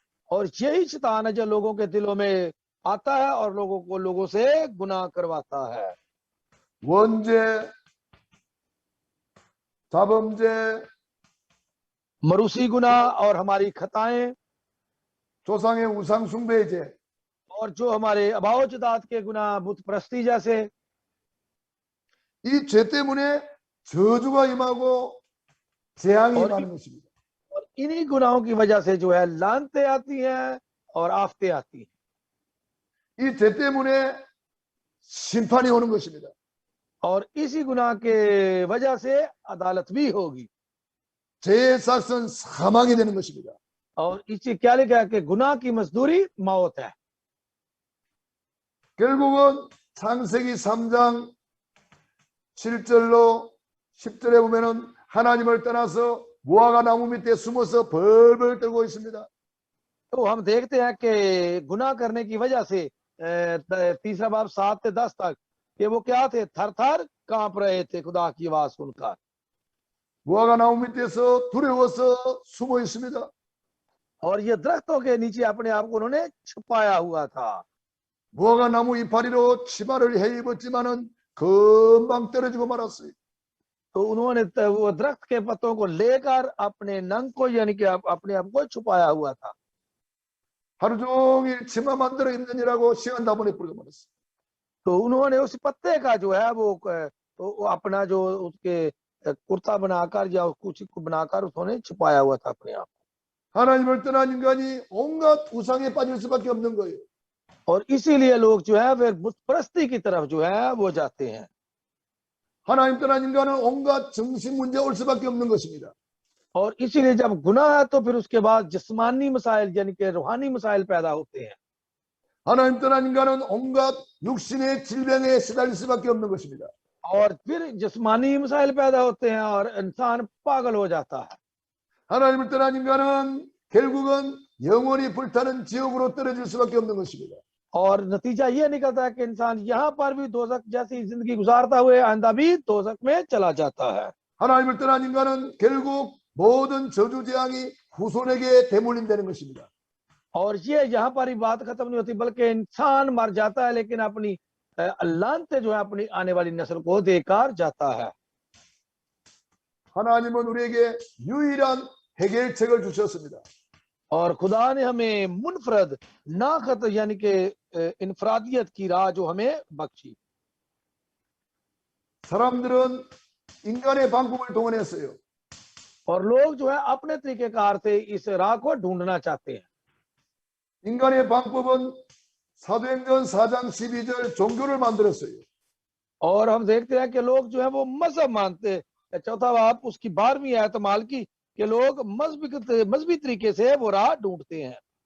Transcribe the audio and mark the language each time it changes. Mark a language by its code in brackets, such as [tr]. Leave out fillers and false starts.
[hi] और यही शैतान है जो लोगों के दिलों में आता है और लोगों से गुनाह करवाता है। [ko] 원죄, 자범죄, [hi] मरूसी गुनाह और हमारी खताएं, [ko] 조상의 우상 숭배의 죄, [hi] और जो हमारे अभावजदात के गुनाह, बुत परस्ती जैसे, [ko] 이 죄 때문에 저주가 임하고 재앙이 임하는 것입니다. [hi] और इन्हीं गुनाहों की वजह से जो है लानतें आती हैं और आफतें आती हैं। [ko] 이 죄 때문에 심판이 오는 것입니다. [hi] और इसी गुनाह के वजह से अदालत भी होगी। [ko] 죄의 삭은 사망이 되는 것입니다. [hi] और इसी क्या लिखा है कि गुनाह की मजदूरी मौत है। [ko] 결국은 창세기 3장 7절로 10절에 보면은 하나님을 떠나서 무화과 나무 밑에 숨어서 벌벌 떨고 있습니다. [hi] तो हम देखते हैं कि गुनाह करने की वजह से तीसरा बाब 7 से 10 तक कि वो क्या थे, थर थर कांप रहे थे खुदा की आवाज सुनकर। [ko] 무화과 나무 밑에서 두려워서 숨어 있습니다. [hi] और ये दरख्तों के नीचे अपने आप को उन्होंने छुपाया हुआ था। [ko] 무화과 나무 이파리로 치마를 해 입었지만은 금방 떨어지고 말았어요. [hi] तो उन्होंने वो दरख्त के पत्तों को लेकर अपने नंग को यानी कि अपने आप को छुपाया हुआ था। [ko] 하루 종일 치마 만들어 입느니라고 시간 다 보내버리고 말았어요. [hi] तो उन्होंने उस पत्ते का जो है वो अपना जो उसके कुर्ता बनाकर या कुछ बनाकर उन्होंने छुपाया हुआ था अपने आप। [ko] 하나님을 떠난 인간이 온갖 우상에 빠질 수밖에 없는 거예요. [hi] और इसीलिए लोग जो है वे बुत परस्ती की तरफ जो है वो जाते हैं। [ko] 하나님 떠난 인간은 온갖 정신 문제가 올 수밖에 없는 것입니다. [hi] और इसीलिए जब गुनाह है तो फिर उसके बाद जिस्मानी मसाइल यानी कि रूहानी मसाइल पैदा होते हैं। [ko] 하나님 떠난 인간은 온갖 육신의 질병에 시달릴 수밖에 없는 것입니다. [hi] और फिर जिस्मानी मसाइल पैदा होते हैं और इंसान पागल हो जाता है। [ko] 하나님을 떠난 인간은 결국은 영원히 불타는 지옥으로 떨어질 수밖에 없는 것입니다. [hi] और नतीजा ये निकलता है कि इंसान यहाँ पर भी दोजख जैसी जिंदगी गुजारता हुए आइंदा भी दोजख में चला जाता है। [ko] 하나님을 떠난 인간은 결국 모든 저주 재앙이 후손에게 되물린다는 것입니다. [hi] और ये यहाँ पर ही बात खत्म नहीं होती बल्कि इंसान मर जाता है लेकिन अपनी लानते जो है अपनी आने वाली नस्ल को देकर जाता है। [ko] 하나님은 우리에게 유일한 해결책을 주셨습니다. [hi] और खुदा ने हमें मुनफरद नाखत यानी कि इनफरादियत की राह जो हमें बख्शी। [ko] 사람들은 인간의 방법을 동원했어요. [hi] और लोग जो है अपने तरीकेकार से इस राह को ढूंढना चाहते हैं। [ko] 인간의 방법은 사도행전 4장 12절 종교를 만들었어요. [hi] और हम देखते हैं कि लोग जो है वो मजहब मानते हैं। चौथा बाब उसकी 12वीं आयत माल की कि लोग मजहबी तरीके से वो राह ढूंढते हैं